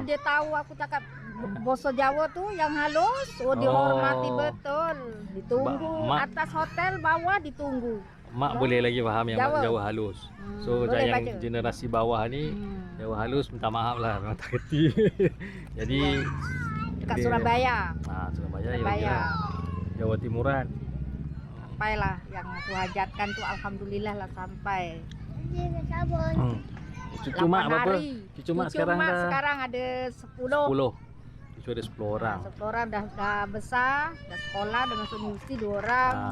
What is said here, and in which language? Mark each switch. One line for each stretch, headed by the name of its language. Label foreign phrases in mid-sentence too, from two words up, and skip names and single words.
Malay: dia tahu aku cakap bahasa Jawa tu yang halus. Dihormati betul. Ditunggu Mak- atas hotel, bawah ditunggu. Mak boleh lagi faham yang Jawa halus. So boleh yang baca. generasi bawah ni Jawa halus minta maaf lah, memang tak kerti. Jadi Dekat dia- Surabaya. Surabaya ya Surabaya. lagi lah. Jawa Timuran. Sampailah yang aku hajatkan tu, alhamdulillah lah sampai. Cucu mak 8 berapa? hari. Cucu mak sekarang dah sekarang ada 10. 10. Cucu ada 10 orang. 10 orang dah besar, dah sekolah, dah masuk universiti 2 orang.